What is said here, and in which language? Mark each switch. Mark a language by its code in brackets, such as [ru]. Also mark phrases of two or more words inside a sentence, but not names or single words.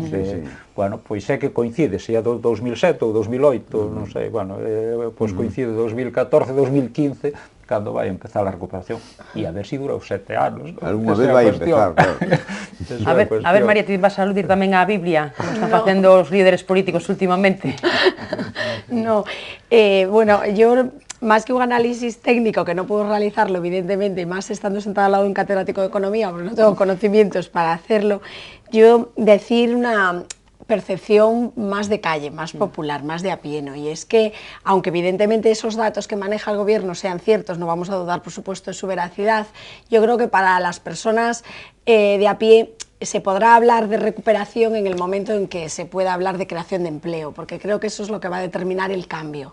[gl] Bueno, pois é que coincide, se é do 2007 ou 2008, non sei, bueno, pois coincide 2014, 2015, cando vai empezar a recuperación. E a ver se dura os 7 anos. Algúna vez vai empezar, claro. A ver, María, ti vas a aludir tamén á Biblia, como están facendo os líderes políticos últimamente. [es] No, bueno, yo... Más que un análisis técnico, que no puedo realizarlo, evidentemente, más estando sentada al lado de un catedrático de economía, porque no tengo conocimientos para hacerlo, yo decir una percepción más de calle, más popular, más de a pie, ¿no? Y es que, aunque evidentemente esos datos que maneja el gobierno sean ciertos, no vamos a dudar, por supuesto, de su veracidad, yo creo que para las personas de a pie se podrá hablar de recuperación en el momento en que se pueda hablar de creación de empleo, porque creo que eso es lo que va a determinar el cambio.